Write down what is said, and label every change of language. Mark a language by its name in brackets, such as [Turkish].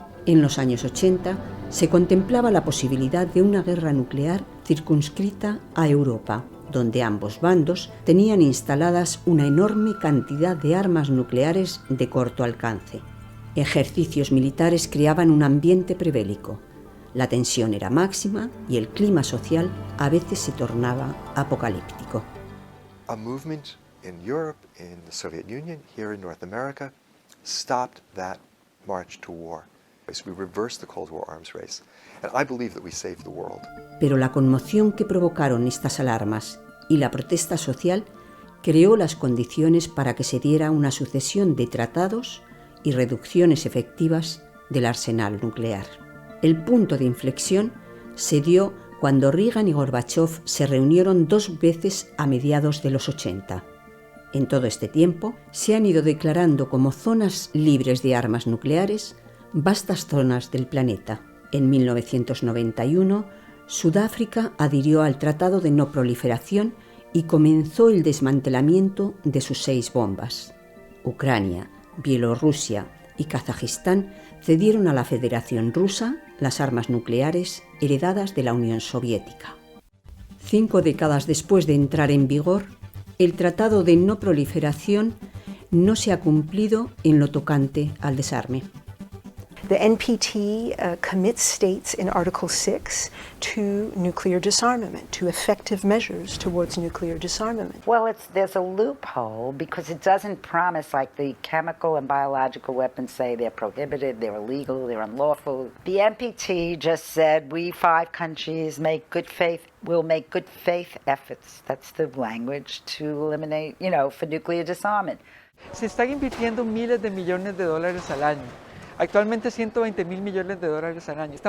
[Spanish] En los años 80 se contemplaba la posibilidad de una guerra nuclear circunscrita a Europa, donde ambos bandos tenían instaladas una enorme cantidad de armas nucleares de corto alcance. Ejercicios militares creaban un ambiente prebélico. La tensión era máxima y el clima social a veces se tornaba apocalíptico. [English] A movement in Europe, in the Soviet Union, here in North America, stopped that march to war. So we reversed the Cold War arms race, and I believe that we saved the world. [Spanish] Pero la conmoción que provocaron estas alarmas y la protesta social creó las condiciones para que se diera una sucesión de tratados y reducciones efectivas del arsenal nuclear. El punto de inflexión se dio cuando Reagan y Gorbachev se reunieron 2 veces a mediados de los 80. En todo este tiempo se han ido declarando como zonas libres de armas nucleares vastas zonas del planeta. En 1991, Sudáfrica adhirió al Tratado de No Proliferación y comenzó el desmantelamiento de sus 6 bombas. Ucrania, Bielorrusia y Kazajistán cedieron a la Federación Rusa las armas nucleares heredadas de la Unión Soviética. 5 décadas después de entrar en vigor, el Tratado de No Proliferación no se ha cumplido en lo tocante al desarme. [English] The NPT commits states in Article 6 to nuclear disarmament, to effective measures towards nuclear disarmament. Well, there's a loophole because it doesn't promise, like the chemical and biological weapons say they're prohibited, they're illegal, they're unlawful. The NPT just said we 5 countries will make good faith efforts, that's the language, to eliminate, for nuclear disarmament. [Spanish] Se están invirtiendo miles de millones de dólares al año. Actualmente 120.000 millones de dólares al año.